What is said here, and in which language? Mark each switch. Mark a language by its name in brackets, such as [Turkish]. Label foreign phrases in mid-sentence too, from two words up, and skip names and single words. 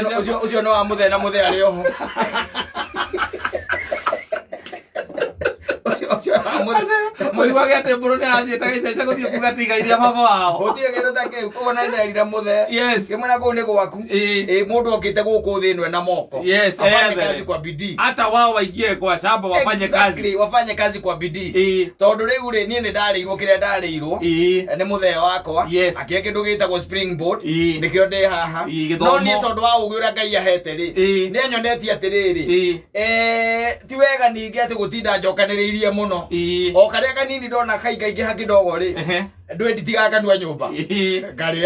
[Kikuyu] ũcio no wa mũthee na mũthee arĩ oho Mũigua gĩatĩ mbũrũ nĩaranjĩta Gaithece gũthiĩ kuga atĩ igai rĩa baba wao gũtirĩ kĩndũ ta kĩu koguo na nderire mũthee yes kĩmwena kũu nĩ gwaku mũndũ okĩte gũkũ thĩ ĩno ena moko yes [Swahili] afanye kazi kwa bidii hata wao waingie kwa shamba wafanye kazi wafanye kazi kwa bidii [Kikuyu] tondũ rĩu rĩ niĩ nĩ ndarĩirwo kĩrĩa ndarĩirwo nĩ mũthee wakwa akĩhe kĩndũ gĩtagwo springboard nĩkĩo ndĩ haha no niĩ tondũ wa ũgĩ ũrĩa Ngai ahete rĩ nĩ anyonetie atĩrĩrĩ ti wega ningĩ atĩ gũtinda njokanĩrĩirie mũno o karĩa kanini ndona kaingaingĩha kĩdogo rĩ ndwendi tiga kanua nyũmba ngarĩa